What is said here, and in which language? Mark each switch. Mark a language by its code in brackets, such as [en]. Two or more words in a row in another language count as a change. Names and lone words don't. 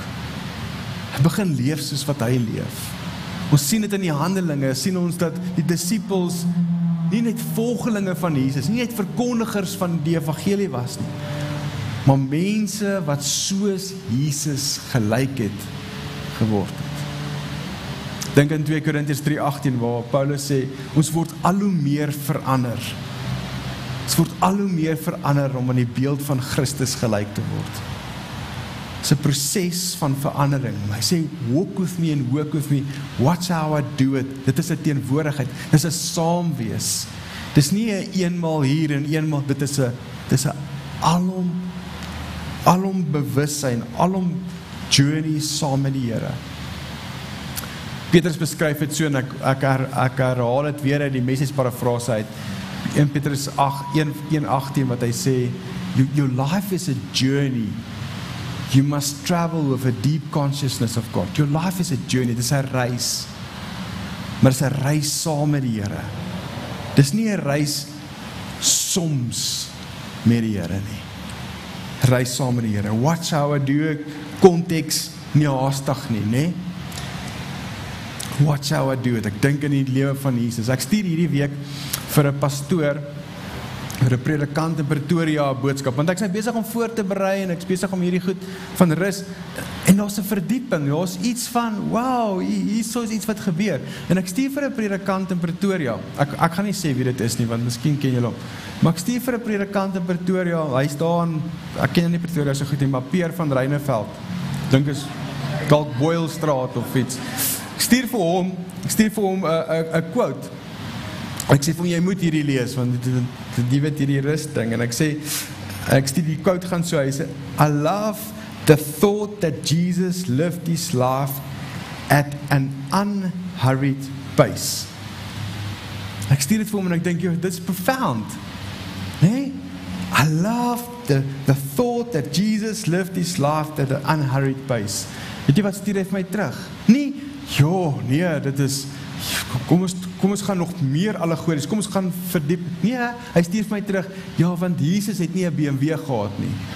[af] Hy begin leef soos wat hy leef. Ons sien dit in die Handelinge, sien ons dat die disciples nie net volgelinge van Jesus, nie net verkondigers van die evangelie was nie, maar mense wat soos Jesus gelyk het geword het. Dink in 2 Korintiërs 3:18 waar Paulus sê, ons word al hoe meer verander. Ons word al hoe meer verander om aan die beeld van Christus gelyk te word. Dit is 'n proses van verandering. Hy sê, [en] walk with me and work with me. Watch how I do it. [af] Dit is 'n teenwoordigheid. Dit is 'n saamwees. Dit is nie 'n eenmaal hier en eenmaal, dit is 'n alom bewussyn, alom journey saam met die Here. Petrus beskryf dit so, en ek herhaal dit weer uit die Message parafrase uit, 1 Petrus 1:18, wat hy sê, [en] your life is a journey. You must travel with a deep consciousness of God. Your life is a journey, [af] dit is 'n reis. Maar dit is 'n reis saam met die Here. Dit is nie 'n reis soms met die Here nie. Reis saam met die Here. [en] Watch how I do it, [af] konteks nie haastig nie, né? [en] Watch how I do it. [af] Ek dink in die lewe van Jesus. Ek stuur hierdie week vir 'n pastoor, vir 'n predikant in Pretoria 'n boodskap, want ek is besig om voor te berei en ek is besig om hierdie goed van rus, en daar's 'n verdieping, daar's iets van, wow, hier is iets wat gebeur, en ek stuur vir 'n predikant in Pretoria, ek gaan nie sê wie dit is nie, want miskien ken julle hom, maar ek stuur vir 'n predikant in Pretoria, hy staan, ek ken nie Pretoria so goed nie, maar Peer van Reineveld, dink is dalk Boylstraat of iets, ek stuur vir hom 'n quote, ek sê vir hom, jy moet hierdie lees, want die weet hierdie rus ding, en ek stuur die quote gaan so, hy sê, [en] I love the thought that Jesus lived his life at an unhurried pace. [af] Ek stuur dit vir hom en ek dink, dit is profound, nee? [en] I love the thought that Jesus lived his life at an unhurried pace. [af] Weet jy wat stuur hy vir my terug? Nee, dit is, kom ons gaan nog meer allegories, kom ons gaan verdiep, nee, hy stuur vir my terug, ja, want Jesus het nie 'n BMW gehad nie.